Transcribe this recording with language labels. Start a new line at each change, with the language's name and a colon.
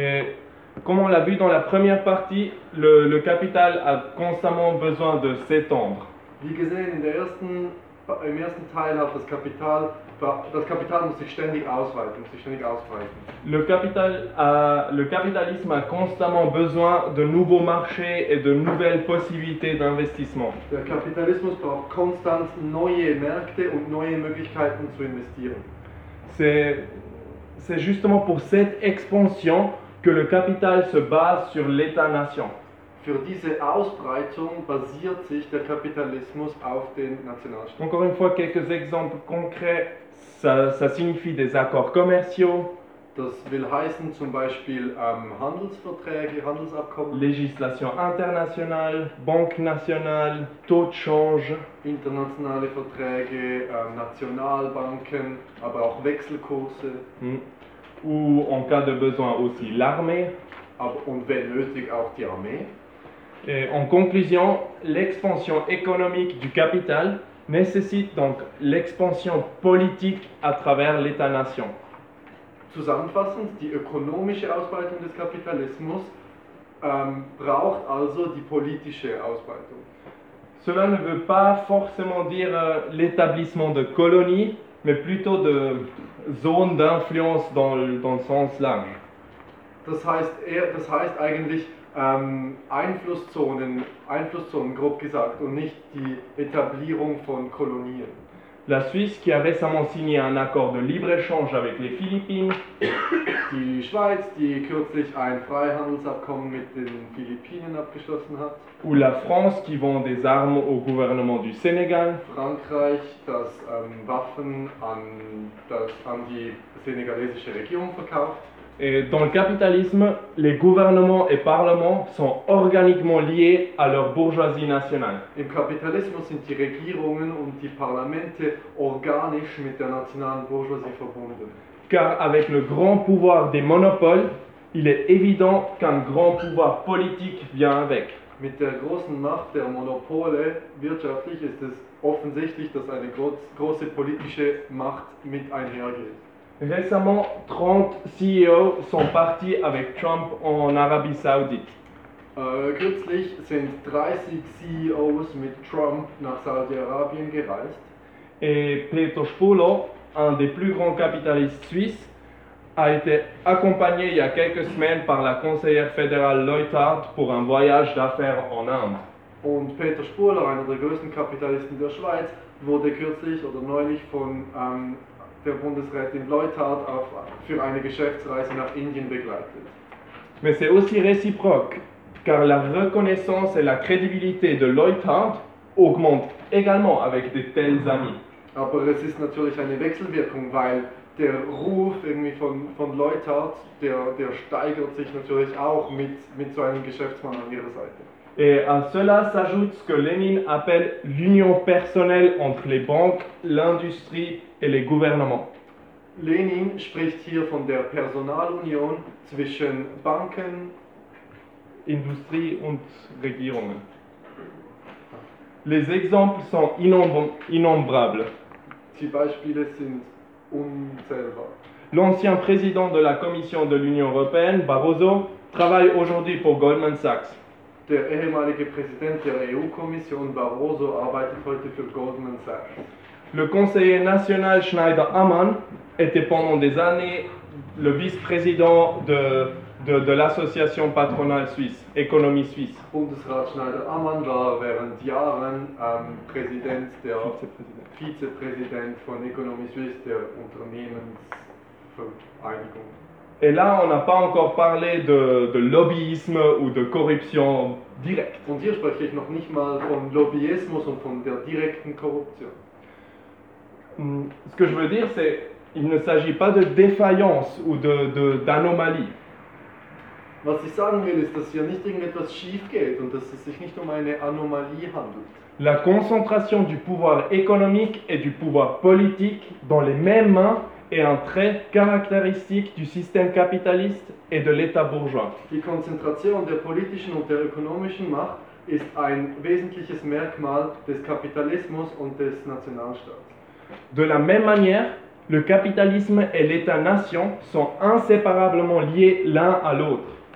French: Et comme on l'a vu dans la première partie, le capital a constamment besoin de s'étendre.
German: Wie gesehen, im ersten Teil hat das Kapital muss sich ständig ausweiten,
French: Le capitalisme a constamment besoin de nouveaux marchés et de nouvelles possibilités d'investissement.
German: Der Kapitalismus braucht konstant neue Märkte und neue Möglichkeiten zu investieren.
French: C'est justement pour cette expansion que le capital se base sur l'État-nation.
German: Für diese Ausbreitung basiert sich der Kapitalismus auf den Nationalstaat.
French: Encore une fois, quelques exemples concrets. Ça signifie des accords commerciaux.
German: Das will heißen zum Beispiel Handelsverträge, Handelsabkommen.
French: Législation internationale, Banque nationale, taux de change.
German: Internationale Verträge, Nationalbanken, aber auch Wechselkurse. Mm.
French: Ou en cas de besoin aussi l'armée.
German: Und wenn nötig auch die Armee.
French: Et en conclusion, l'expansion économique du capital nécessite donc l'expansion politique à travers l'État-nation.
German: Zusammenfassend, die ökonomische Ausbreitung des Kapitalismus braucht also die politische Ausbreitung.
French: Cela ne veut pas forcément dire l'établissement de colonies, mais plutôt de zones d'influence dans le sens large.
German: Das heißt eigentlich Einflusszonen grob gesagt und nicht die Etablierung von Kolonien.
French: La Suisse qui a récemment signé un accord de libre-échange avec les Philippines.
German: Die Schweiz, die kürzlich ein Freihandelsabkommen mit den Philippinen abgeschlossen hat.
French: Ou la France qui vend des armes au gouvernement du Sénégal.
German: Frankreich, das Waffen an die senegalesische Regierung verkauft.
French: Et dans le capitalisme, les gouvernements et parlements sont organiquement liés à leur bourgeoisie nationale.
German: Im Kapitalismus sind die Regierungen und die Parlamente organisch mit der nationalen Bourgeoisie verbunden.
French: Car avec le grand pouvoir des monopoles, il est évident qu'un grand pouvoir politique vient avec.
German: Mit der großen Macht der Monopole wirtschaftlich ist es offensichtlich, dass eine große politische Macht mit einhergeht.
French: Récemment, 30 CEOs sont partis avec Trump en Arabie Saoudite.
German: Kürzlich sind 30 CEOs mit Trump nach Saudi-Arabien gereist.
French: Et Pietro Spolo, un des plus grands capitalistes suisses, a été accompagné il y a quelques semaines par la conseillère fédérale Leuthard pour un voyage d'affaires en Inde.
German: Und Pietro Spolo, einer der größten Kapitalisten der Schweiz, wurde kürzlich oder neulich von der Bundesrätin Leuthard auch für eine Geschäftsreise nach Indien begleitet.
French: Mais c'est aussi réciproque, car la reconnaissance et la crédibilité de Leuthard augmente également avec de tels amis.
German: Aber es ist natürlich eine Wechselwirkung, weil der Ruf irgendwie von Leuthard, der steigert sich natürlich auch mit so einem Geschäftsmann an ihrer Seite.
French: Et à cela s'ajoute ce que Lénine appelle l'union personnelle entre les banques, l'industrie et les gouvernements.
German: Lénine spricht hier von der Personalunion zwischen Banken, Industrie und Regierungen.
French: Les exemples sont innombrables.
German: Die Beispiele sind unzählbar.
French: L'ancien président de la Commission de l'Union européenne, Barroso, travaille aujourd'hui pour Goldman Sachs.
German: Der ehemalige Präsident der EU-Kommission Barroso arbeitet heute für Goldman Sachs.
French: Le conseiller national Schneider-Ammann était pendant des années le vice-président de l'association patronale suisse, Économie Suisse.
German: Bundesrat Schneider-Ammann war während Jahren Präsident der Vizepräsident von Économie Suisse, der Unternehmensvereinigung.
French: Et là, on n'a pas encore parlé de lobbyisme ou de corruption directe.
German: Und hier spreche ich noch nicht mal von Lobbyismus und von der direkten Korruption.
French: Ce que je veux dire, c'est qu'il ne s'agit pas de défaillance ou d'anomalie.
German: Was ich sagen will, ist, dass hier nicht irgendetwas schief geht und dass es sich nicht um eine Anomalie handelt.
French: La concentration du pouvoir économique et du pouvoir politique dans les mêmes mains est un trait caractéristique du système capitaliste et de l'État bourgeois.
German: Die Konzentration der politischen und der ökonomischen Macht ist ein wesentliches Merkmal des Kapitalismus und des Nationalstaats.
French: De la même manière, le capitalisme et l'État-nation sont inséparablement liés l'un à l'autre.